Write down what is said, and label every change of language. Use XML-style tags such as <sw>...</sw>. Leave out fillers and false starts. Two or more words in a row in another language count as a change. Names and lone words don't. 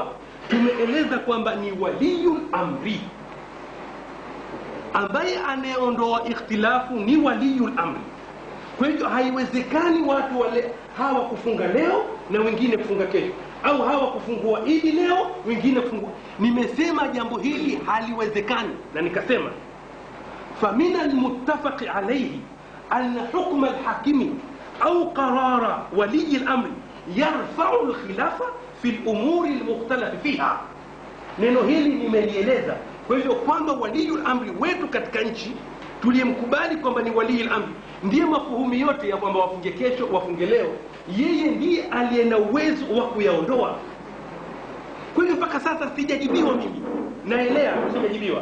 <sw>Tumeeleza kwamba ni</sw> <ar>ولي الأمر,</ar> <sw>ambaye anayeondoa ikhtilafu ni</sw> <ar>ولي الأمر.</ar> <sw>Kwa hivyo haiwezekani watu wale hawa kufunga leo na wengine kufunga kesho, au hawa kufungua Idi leo wengine kufungua. Nimesema jambo hili haliwezekani, na nikasema</sw> <ar>فمن المتفق عليه أن حكم الحاكم أو قرار ولي الأمر يرفع الخلافة في الأمور المختلف فيها.</ar> <sw>neno hili nimelieleza. Kwa hivyo kwamba</sw> <ar>ولي الأمر</ar> <sw>wetu katika nchi tuliyemkubali kwamba ni</sw> <ar>ولي الأمر</ar> <sw>ndiye mafuhumi yote ya kwamba wafunge kesho wafunge leo, yeye ndiye aliye na uwezo wa kuyaondoa. Kwa hivyo mpaka sasa sijajibiwa mimi, naelea sijajibiwa.</sw>